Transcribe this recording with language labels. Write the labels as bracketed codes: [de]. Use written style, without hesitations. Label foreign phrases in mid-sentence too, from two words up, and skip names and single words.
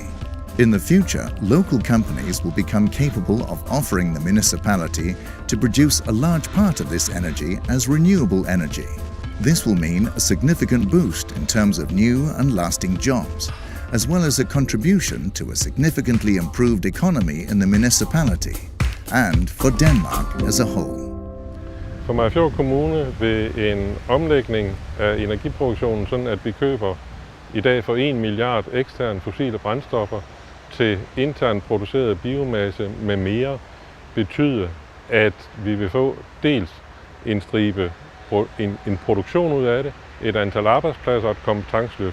[en] In the future, local companies will become capable of offering the municipality to produce a large part of this energy as renewable energy. This will mean a significant boost in terms of new and lasting jobs, as well as a contribution to a significantly improved economy in the municipality and for Denmark as a whole. [da] For Mariager Kommune vil en omlægning af energiproduktionen, sådan at vi køber i dag for 1 milliard eksterne fossile brændstoffer til internt produceret biomasse med mere, betyde, at vi vil få dels en stribe en produktion ud af det, et antal arbejdspladser og et kompetenceløft.